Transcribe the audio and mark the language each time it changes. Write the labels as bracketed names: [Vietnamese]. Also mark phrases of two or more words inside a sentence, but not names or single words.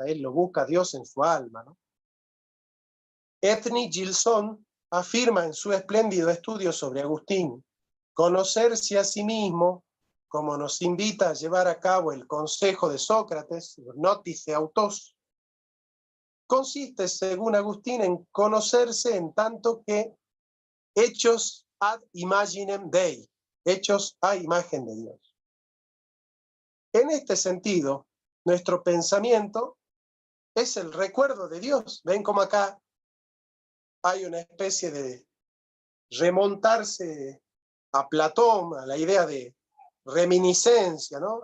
[Spanish] Él lo busca a Dios en su alma, ¿no? Ethny Gilson afirma en su espléndido estudio sobre Agustín, conocerse a sí mismo, como nos invita a llevar a cabo el consejo de Sócrates, notice autos, consiste, según Agustín, en conocerse en tanto que hechos [Latin] ad imaginem Dei, [Spanish] hechos a imagen de Dios. En este sentido, nuestro pensamiento es el recuerdo de Dios. Ven como acá hay una especie de remontarse a Platón, a la idea de reminiscencia, ¿no?